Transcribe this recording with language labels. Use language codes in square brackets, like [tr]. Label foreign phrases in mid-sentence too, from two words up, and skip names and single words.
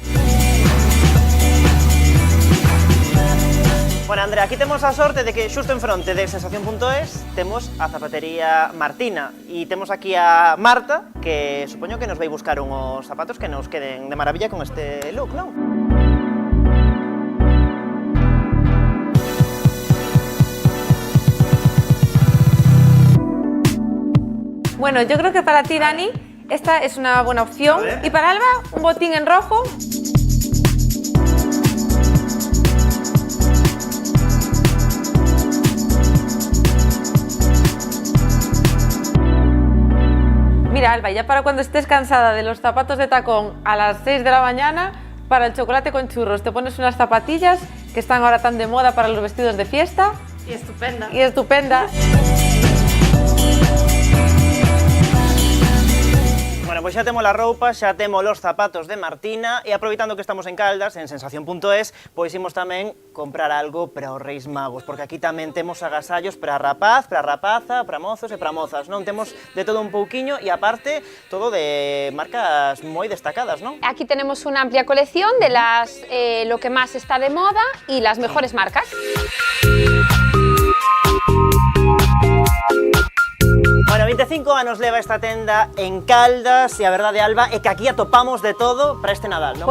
[gl] Bueno, Andrea, aquí temos a sorte de que xusto en fronte de Sensación.es temos a zapatería Martina e temos aquí a Marta, que supoño que nos vai buscar uns zapatos que nos queden de maravilla con este look, non? [es] Bueno, yo creo que para ti, Dani, esta es una buena opción. Y para Alba, un botín en rojo. Mira, Alba, ya para cuando estés cansada de los zapatos de tacón a las 6 de la mañana, para el chocolate con churros te pones unas zapatillas que están ahora tan de moda para los vestidos de fiesta. Y estupenda. Y estupenda. [gl] Bueno, pois xa temos a roupa, xa temos os zapatos de Martina e aproveitando que estamos en Caldas, en Sensación.es, pois imos tamén comprar algo para os Reis Magos, porque aquí tamén temos agasallos para rapaz, para rapaza, para mozos e para mozas, non? Temos de todo un pouquiño e aparte todo de marcas moi destacadas, non? [es] Aquí tenemos una amplia colección de lo que más está de moda y las mejores marcas. [gl] Bueno, 25 anos leva esta tenda en Caldas e a verdade, Alba, é que aquí atopamos de todo para este Nadal, non?